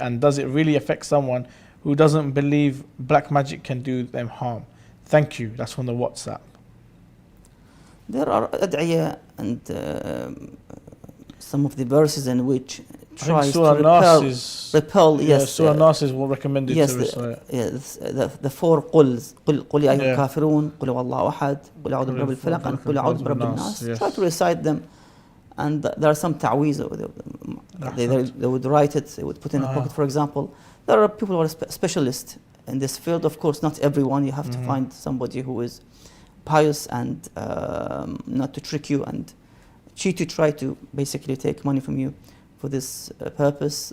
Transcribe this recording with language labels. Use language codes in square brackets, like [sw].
[en] And does it really affect someone who doesn't believe black magic can do them harm? Thank you. That's from the WhatsApp. There are ad'iyah and some of the verses in which tries to repel. Yes, Surah Nas is what recommended to recite. Yes, the four quls. [ar] قل يا أيها الكافرون قل هو الله أحد قل أعوذ برب الفلق and قل أعوذ برب الناس. [en] Try to recite them. And there are some ta'weez. They would write it, they would put in a pocket, for example. There are people who are specialists in this field. Of course, not everyone. You have to find somebody who is pious and not to trick you and cheat to try to basically take money from you for this purpose.